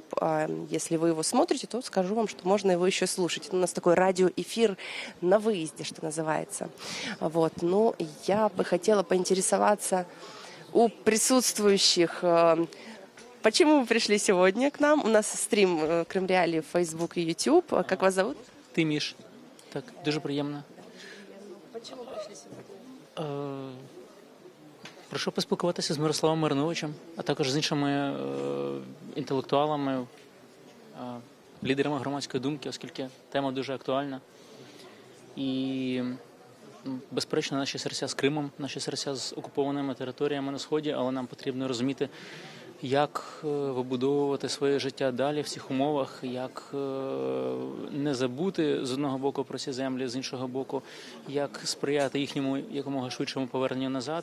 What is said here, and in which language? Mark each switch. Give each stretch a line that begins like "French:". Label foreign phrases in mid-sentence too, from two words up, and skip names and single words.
Russian: Если вы его смотрите, то скажу вам, что можно его еще слушать. Это у нас такой радиоэфир на выезде, что называется. Вот. Ну, я бы хотела поинтересоваться у присутствующих, почему вы пришли сегодня к нам?
Ukrainian: У нас стрім Крим Реалії в Facebook і YouTube.
Russian: Как вас зовут?
Ukrainian: Тиміш. Так, дуже приємно.
Russian: Почему пришли сюди?
Ukrainian: Прийшов поспілкуватися з Мирославом Мариновичем, а також з іншими інтелектуалами, лідерами громадської думки, оскільки тема дуже актуальна. І, безперечно, наші серця з Кримом, наші серця з окупованими територіями на Сході, але нам потрібно розуміти, як вибудовувати своє життя далі в цих умовах, як не забути з одного боку про ці землі, з іншого боку, як сприяти їхньому якомога швидшому поверненню назад.